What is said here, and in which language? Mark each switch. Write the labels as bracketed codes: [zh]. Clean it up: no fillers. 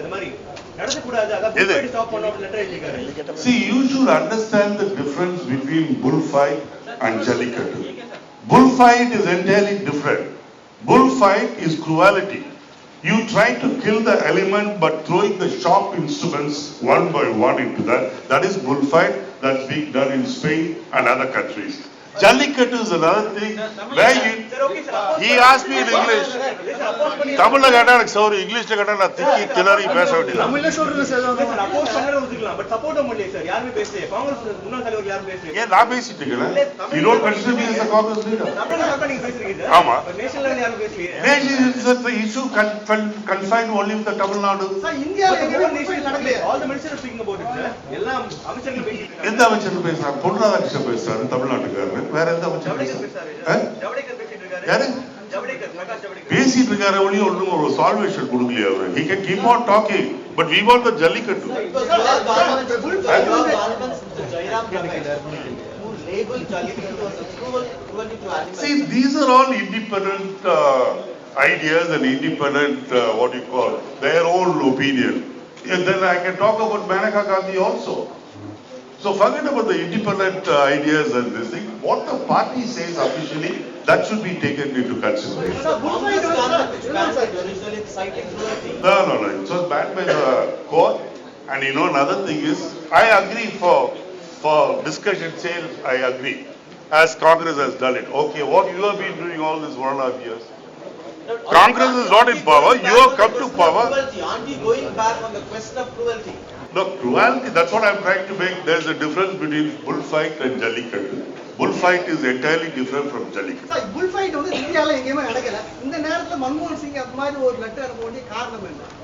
[ta] இந்த மாதிரி நடக்கக்கூடாது, அதான் புல்ஃபைட் ஸ்டாப் பண்ணணும் லெட்டர் எழுதிருக்காரு. [en] See, you should understand the difference between bullfight and jallikattu. Bullfight is entirely different. Bullfight is cruelty. You try to kill the element but throwing the sharp instruments one by one into that. That is bullfight that's being done in Spain and other countries. Jallikattu is another thing where he asked me in English. [ta] தமிழ்ல கேட்டா எனக்கு சௌரி, இங்கிலீஷ்ல கேட்டா நான் திக்கி திணறி பேச வேண்டியது. தமிழ்ல சொல்றது சார் அப்போஸ் பண்ணற ஒதுக்கலாம், பட் சப்போர்ட் பண்ணல சார். யாருமே பேசல. காங்கிரஸ் முன்னாள் தலைவர் யாரும் பேசல. ஏன் நான் பேசிட்டு இருக்கேன்? [en] You don't consider me as a Congress leader. [ta] தமிழ்ல நீங்க பேசுறீங்க. ஆமா. நேஷனல் லெவல்ல யாரும் பேசல. [en] Nation is the issue confined only with the Tamil Nadu. [ta] Sir இந்தியால எங்கேயுமே national நடக்கலையா? [en] All the ministers speaking about it sir. [ta] எல்லாம் அமைச்சர்கள் பேசிட்டு இருக்காங்க. எந்த அமைச்சர் பேசுறாங்க? பொன்ராதாகிருஷ்ணன் பேசுறாரு தமிழ்நாட்டுக்காரர். வேற எந்த அமைச்சர் பேசுறாரு? ஜவடேகர் பேசிட்டு இருக்காரு. யாரு? ஜவடேகர், பிரகாஷ் ஜவடேகர் பேசிட்டு இருக்காரு, ஒன்னும் ஒரு சால்வேஷன் கொடுக்கலையா அவரு? [en] He can keep on talking, but we want the Jallikattu. Because your government, Mr. Jairam Ramesh, who labeled Jallikattu as a cruelty to animals. See, these are all independent ideas and independent, their own opinion. And then I can talk about Maneka Gandhi also. So forget about the independent ideas and this thing. What the party says officially, that should be taken into consideration. Congress government which banned it originally citing cruelty. No. It was banned by the court. And you know, another thing is, I agree for discussion sale, I agree. As Congress has done it. Okay, what you have been doing all this 1.5 years? Congress is not in power, you have come to power. Aren't you going back on the question of cruelty? No, cruelty, that's what I'm trying to make. There's a difference between bullfight and Jallikattu. Bullfight is entirely different from Jallikattu. [ta] Sir full fight வந்து இந்தியால எங்கேயுமே நடக்கல. இந்த நேரத்துல மன்மோகன் சிங் அந்த மாதிரி ஒரு லெட்டர் அனுப்ப வேண்டிய காரணம் என்ன?